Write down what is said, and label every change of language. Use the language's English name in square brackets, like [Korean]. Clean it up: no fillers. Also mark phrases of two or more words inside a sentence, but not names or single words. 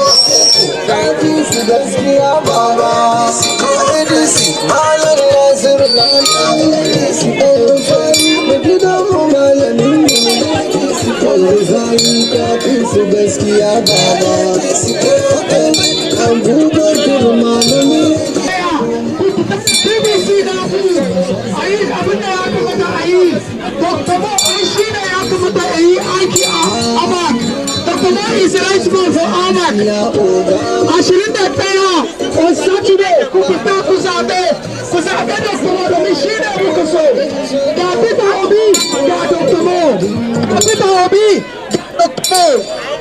[English] Is the right man for Ahmad. [Hausa] Ashirin da ɗaya [English] on Saturday [Hausa] ku fita ku zaɓe da kuma domin shi ne muka so. Ga Peter Obi ga Dr. Mo. Ga Peter Obi ga Dr. Mo.